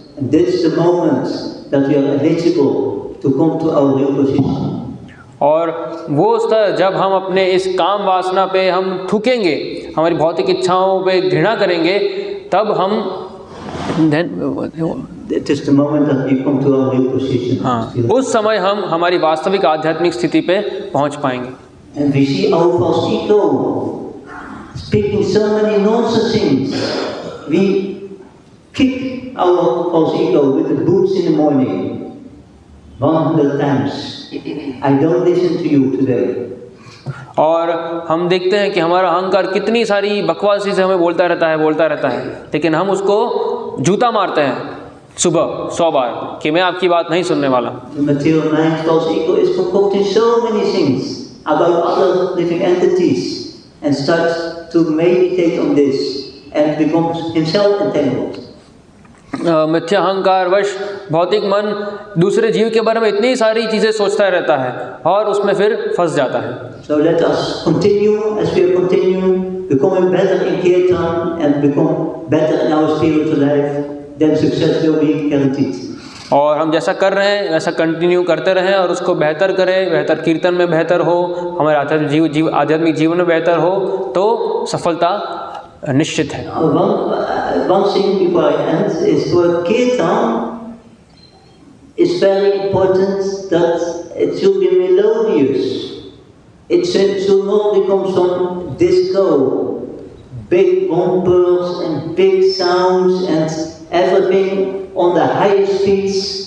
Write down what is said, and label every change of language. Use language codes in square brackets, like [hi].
[en] And that's the moment that we are eligible to come to our real position. [hi] और वो स्तर जब हम अपने इस काम वासना पे हम थूकेंगे, हमारी भौतिक इच्छाओं पे घृणा करेंगे, तब हम [en] That is the moment that we come to our real position. [hi] हाँ, उस समय हम हमारी वास्तविक आध्यात्मिक स्थिति पे पहुंच पाएंगे। [en] And we see our false ego speaking so many nonsense things. We kick our false ego with the boots in the morning 100 times. I don't listen to you today. [hi] और हम देखते हैं कि हमारा अहंकार कितनी सारी बकवासी से हमें बोलता रहता है, लेकिन हम उसको जूता मारते हैं सुबह 100 बार कि मैं आपकी बात नहीं सुनने वाला। [en] The material mind, false ego, is concocting so many things about other living entities and starts to meditate on this and becomes himself entangled. [hi] मिथ्या अहंकार वश भौतिक मन दूसरे जीव के बारे में इतनी सारी चीज़ें सोचता रहता है और उसमें फिर फंस जाता है। [en] So let us continue as we are continuing, becoming better in Kirtan and become better in our spiritual life, then success will be guaranteed. [hi] और हम जैसा कर रहे हैं वैसा कंटिन्यू करते रहें और उसको बेहतर करें, बेहतर कीर्तन में बेहतर हो, हमारे आध्यात्मिक जीवन में बेहतर हो, तो सफलता निश्चित है। [en] One thing before I end is for Kirtan, it's very important that it should be melodious. It should not become some disco, big bumpers and big sounds and everything on the highest speeds.